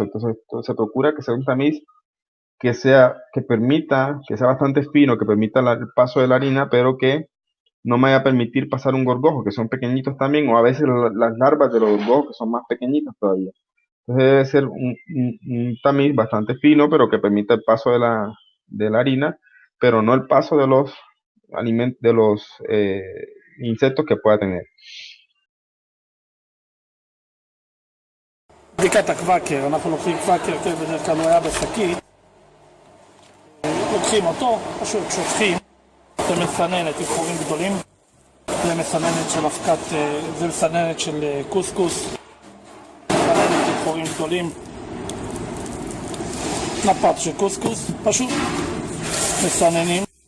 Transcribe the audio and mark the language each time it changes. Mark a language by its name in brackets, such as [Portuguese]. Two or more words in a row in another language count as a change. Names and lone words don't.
[Spanish] Entonces se procura que sea un tamiz que permita, que sea bastante fino, que permita el paso de la harina, pero que no me vaya a permitir pasar un gorgojo, que son pequeñitos también, o a veces las larvas de los gorgojos que son más pequeñitas todavía. Entonces debe ser un tamiz bastante fino, pero que permita el paso de la harina, pero no el paso de los insectos que pueda tener. [Hebrew] בדיקת הקוואקר, אנחנו לוקחים קוואקר, בדרך כלל הוא היה בשקית, לוקחים אותו, פשוט שופכים, זה מסננת עם חורים גדולים, זה מסננת של אבקת, זה מסננת של קוסקוס, מסננת עם חורים גדולים, נפת של קוסקוס, פשוט מסננים.